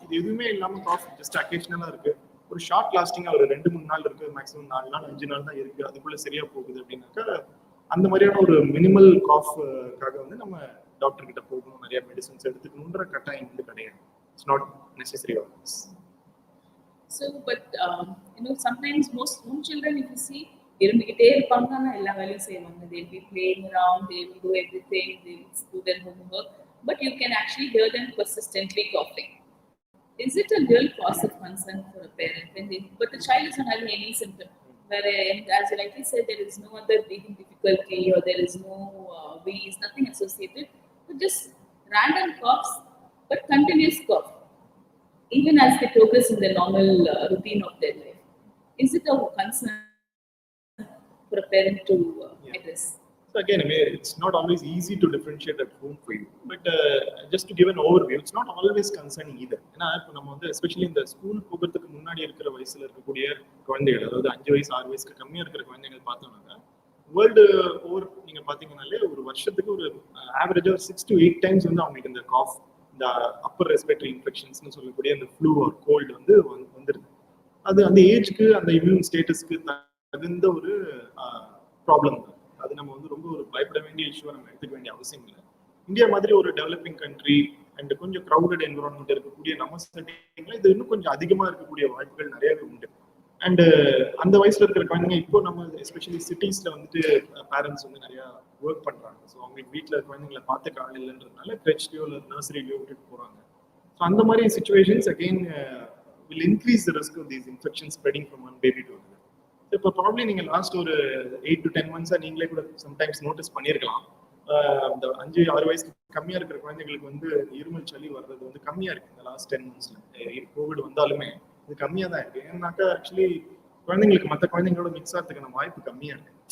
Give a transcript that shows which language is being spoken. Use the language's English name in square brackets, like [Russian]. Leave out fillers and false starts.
[Tamil] இது எதுவுமே இல்லாமல் காஃப் ஜஸ்ட் அக்கேஷனலாக இருக்கு, ஒரு ஷார்ட் லாஸ்டிங்காக ஒரு 2-3 நாள் இருக்கு, மேக்ஸிமம் 4 நாள் 5 நாள் தான் இருக்கு, அதுக்குள்ள சரியா போகுது அப்படின்னாக்கா அந்த மாதிரியான ஒரு மினிமல் காஃப்காக வந்து நம்ம டாக்டர் கிட்ட போகணும், நிறைய மெடிசன்ஸ் எடுத்துக்கணும்ன்ற கட்டாயம் வந்து கிடையாது. [English] It's not necessary always. So but sometimes most home children, if you see, [Tamil] இருந்துகிட்டே இருப்பாங்க, ஆனா எல்லா வேலையும் செய்வாங்க. [English] They will be playing around, they will do everything, they will do their homework, but you can actually hear them persistently coughing. Is it a real cause of concern for a parent? But the child is not having any symptom. Whereas, as you rightly said, there is no other breathing difficulty or there is no wheeze, nothing associated. So just random coughs, but continuous cough, even as they progress in the normal routine of their life. Is it a concern for for a parent to address? So again, I mean, it's not always easy to differentiate at home for you. But just to give an overview, it's not always concerning either. [Tamil] ஏன்னா இப்போ நம்ம வந்து especially இந்த school போகிறதுக்கு முன்னாடி இருக்கிற வயசுல இருக்கக்கூடிய குழந்தைகள், அதாவது 5 வயசு 6 வயசுக்கு கம்மியா இருக்கிற குழந்தைகள் பார்த்தோம்னாக்கா வேர்ல்டு ஓவர் நீங்க பாத்தீங்கன்னாலே ஒரு வருஷத்துக்கு ஒரு ஆவரேஜா 6 to 8 டைம்ஸ் வந்து அவங்களுக்கு இந்த காஃப், இந்த அப்பர் ரெஸ்பிரேட்டரி இன்ஃபெக்ஷன்ஸ்னு சொல்லக்கூடிய அந்த ஃப்ளூ ஆர் கோல்டு வந்து வந்துருது. அது அந்த ஏஜ்க்கு அந்த இம்யூன் ஸ்டேட்டஸ்க்கு தகுந்த ஒரு ப்ராப்ளம் தான். அது நம்ம வந்து ரொம்ப ஒரு பயப்பட வேண்டிய இஷ்யூவை நம்ம எடுத்துக்க வேண்டிய அவசியம் இல்லை. இந்தியா மாதிரி ஒரு டெவலப்பிங் கண்ட்ரி அண்ட் கொஞ்சம் க்ரௌடட் என்விரான்மெண்ட் இருக்கக்கூடிய நம்ம செட்டிங்ல இது இன்னும் கொஞ்சம் அதிகமா இருக்கக்கூடிய வாய்ப்புகள் நிறையவே உண்டு. அண்ட் அந்த வயசுல இருக்கிற குழந்தைங்க இப்போ நம்ம எஸ்பெஷலி சிட்டிஸ்ல வந்துட்டு பேரண்ட்ஸ் வந்து நிறைய ஒர்க் பண்றாங்க. ஸோ அவங்களுக்கு வீட்டில் குழந்தைங்களை பார்த்துக்க ஆள் இல்லைன்றதுனால கிரெச்லயோ இல்லை நர்சரிலையோ விட்டுட்டு போறாங்க. [English] so [Tamil] அந்த மாதிரி [English] Situations again will increase the risk of these infections spreading from one baby to another. [Tamil] இப்போ ப்ராப்ளி நீங்க லாஸ்ட் ஒரு 8 to 10 months நீங்களே கூட சம்டைம்ஸ் நோட்டீஸ் பண்ணியிருக்கலாம். இந்த 5-6 வயசுக்கு கம்மியா இருக்கிற குழந்தைங்களுக்கு வந்து இருமல் சளி வர்றது வந்து கம்மியா இருக்கு இந்த லாஸ்ட் 10 monthsல. கோவிட் வந்தாலுமே இது கம்மியா தான் இருக்கு. ஏன்னாக்கா ஆக்சுவலி குழந்தைங்களுக்கு மற்ற குழந்தைங்களோட மிக்ஸ் ஆகிறதுக்கான வாய்ப்பு கம்மியா இருக்கு.